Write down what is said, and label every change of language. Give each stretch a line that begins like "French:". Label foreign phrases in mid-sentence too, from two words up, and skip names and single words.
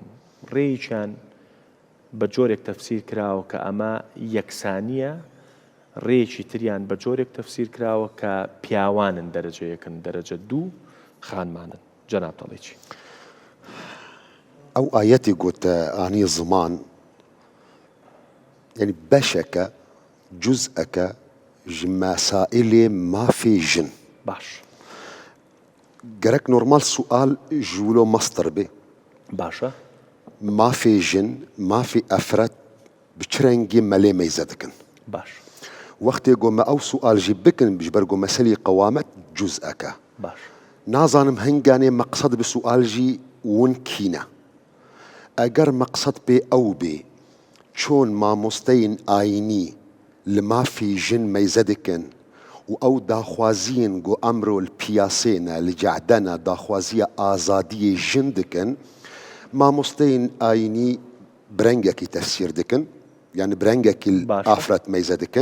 Central Kurdish: ڕێیچیان بە جۆرێک تەفسیر کراوە کە ئەمە یەکسانیە، ڕێیەکی تریان بە جۆرێک تەفسیر کراوە کە پیاوانن دەرەجە یەکن دەرەجە دوو خانمانن. جەناب دەڵێ چی؟
Kurdish: ئەو ئاەتی گوتە ئانی زمان يعني بەشەکە جزئەکە ji مسائلê mafê jin.
Central Kurdish: باش
Kurdish: gerek normal sual ji wilo master bê.
Central Kurdish: باشە
Kurdish: Mafê jin mafê efret bi çi rengî melê meyze dikin.
Central Kurdish: باش
Kurdish: Wextê got me ew sual jî bikin ji ber got meselê qewamet cuz'eke.
Central Kurdish: باش
Kurdish: Nazanim hinganê meqsed bi sual jî wan kîne. Eger meqsed pê ew bê çۆن مامۆستەین ئاینی li mafê jin meyze dikin û ew daxwaziyên got emro li piyasêne li cehdene daxwaziya azadiyê jin dikin, mamosteyên ayinî bi rengekî tefsîr dikin, yani bi rengekî li afret meyze dikin.